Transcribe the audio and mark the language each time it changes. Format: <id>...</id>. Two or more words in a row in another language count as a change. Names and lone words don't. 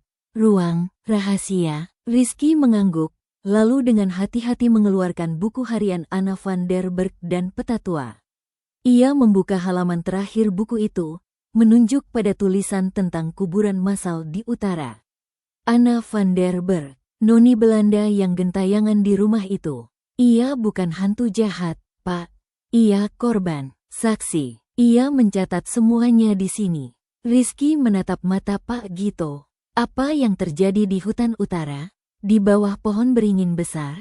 <id>Ruang rahasia? Rizky mengangguk, lalu dengan hati-hati mengeluarkan buku harian Anna van der Berg dan peta tua. Ia membuka halaman terakhir buku itu, menunjuk pada tulisan tentang kuburan massal di utara. Anna van der Berg, noni Belanda yang gentayangan di rumah itu. Ia bukan hantu jahat, Pak. Ia korban, saksi. Ia mencatat semuanya di sini. Rizky menatap mata Pak Gito. Apa yang terjadi di hutan utara? Di bawah pohon beringin besar?</id>